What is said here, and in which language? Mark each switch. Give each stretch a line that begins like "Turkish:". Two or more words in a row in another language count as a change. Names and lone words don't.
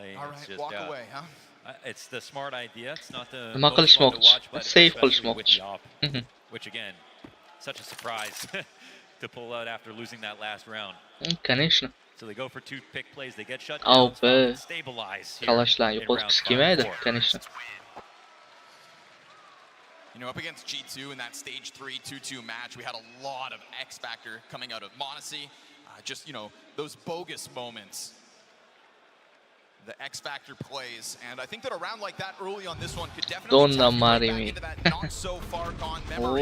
English: All right, just, walk away, huh? It's the smart idea. It's not the
Uzbek: Nima qilishmoqchi? Safe qilishmoqchi.
English: Which again, such a surprise to pull out after losing that last round.
Russian: Конечно.
English: So they go for 2 pick plays. They get shut down. Stabilize.
Uzbek: Kalashlar yo'qotgisi kelmaydi, конечно.
English: You know, up against G2 in that stage 3 2-2 match, we had a lot of X factor coming out of Monacy. Just, you know, those bogus moments. The X factor plays, and I think that a round like that early on this one could definitely take you back into that not so far gone memory.